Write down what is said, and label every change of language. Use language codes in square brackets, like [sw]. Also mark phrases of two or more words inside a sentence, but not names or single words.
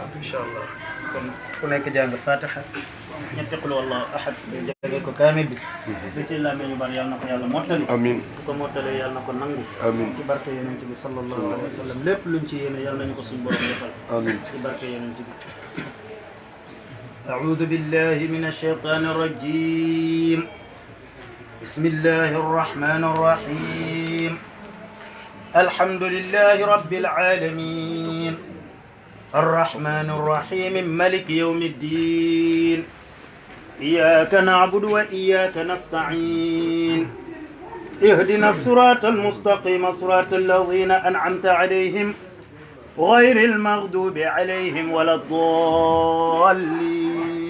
[ar] إن شاء الله [wo] kon ku nekk jàng fatiha ñetti [ar] قل والله أحد [wo] ñu jege ko kaamil bi. lu ci làmmee ñu bari yàlla na ko yàlla mottali. amiin bu ko mottalee yàlla na ko nangu. amiin ci barke yonent bi [ar] صلى الله عليه وسلم [wo] lépp luñ ci yéene yàlla nañu ko suñu borom defal. amiin ci barke yonent bi. [ar] أعوذ بالله من الشيطان الرجيم. بسم الله الرحمن الرحيم الحمد لله رب العالمين الرحمن الرحيم ملك يوم الدين إياك نعبد وإياك نستعين اهدنا الصراط المستقيم صراط الذين أنعمت عليهم غير المغضوب عليهم ولا الضالين